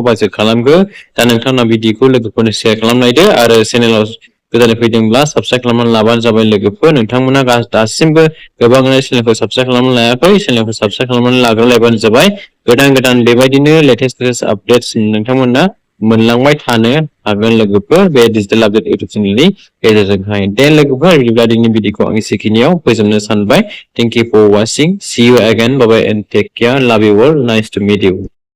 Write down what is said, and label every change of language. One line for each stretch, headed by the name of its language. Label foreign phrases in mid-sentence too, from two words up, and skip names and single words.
Bodo: बाजेट खालामखो दा नोंथांना भिडिअखौ लोगोफोरनो शेयार खालामनायदो आरो चेनेलाव गोदानै फैदोंब्ला साबस्क्राइब खालामनानै लाबानो जाबाय लोगोफोर नोंथांमोना दासिमबो गोबाङानो चेनेलखौ साबस्क्राइब खालामनानै लायाखै चेनेलखौ साबस्क्राइब खालामनानै लाग्रोलायबानो जाबाय गोदान बेबायदिनो
English: latest updates
Bodo: नोंथांमोना मोनलांबाय थानो हागोन लोगोफोर बे डिजिटेल आपडेट इउटुब चेनेलनि गेजेरजोंहाय दे लोगोफोर बिदिब्ला दिनैनि भिडिअखौ आं एसेखिनियाव फोजोबनो सानबाय
English: thank you for watching see you again bye bye and take care love you all nice to meet you